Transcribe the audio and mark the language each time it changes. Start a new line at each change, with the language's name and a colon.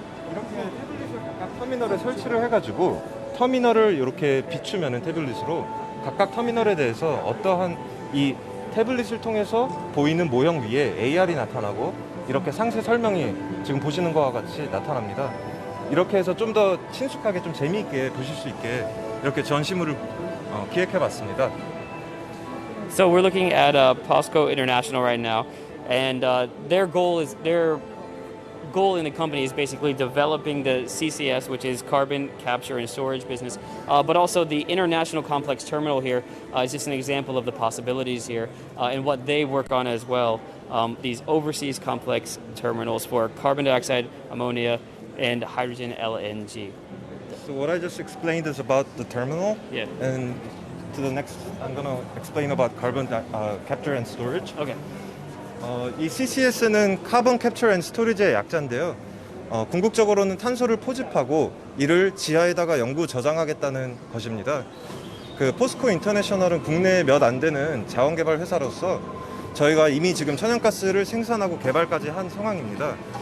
Korean: 이렇게 태블릿을 각각 터미널에 설치를 해가지고 터미널을 이렇게 비추면은 태블릿으로 각각 터미널에 대해서 어떠한 이 태블릿을 통해서 보이는 모형 위에 AR이 나타나고 이렇게 상세 설명이 지금 보시는 것과 같이 나타납니다. 이렇게 해서 좀 더 친숙하게 좀 재미있게 보실 수 있게 이렇게 전시물을 기획해봤습니다.
English: So we're looking at POSCO International right now, and their goal in the company is basically developing the CCS, which is carbon capture and storage business, but also the international complex terminal here is just an example of the possibilities here and what they work on as well. These overseas complex terminals for carbon dioxide, ammonia, and hydrogen LNG. So what I just explained is about the terminal. Yeah. And to the next, I'm going to explain about carbon capture and storage. Okay.
Korean: 이 CCS는 카본 캡처 앤 스토리지의 약자인데요. 궁극적으로는 탄소를 포집하고 이를 지하에다가 영구 저장하겠다는 것입니다. 그 포스코 인터내셔널은 국내에 몇 안 되는 자원개발 회사로서 저희가 이미 지금 천연가스를 생산하고 개발까지 한 상황입니다.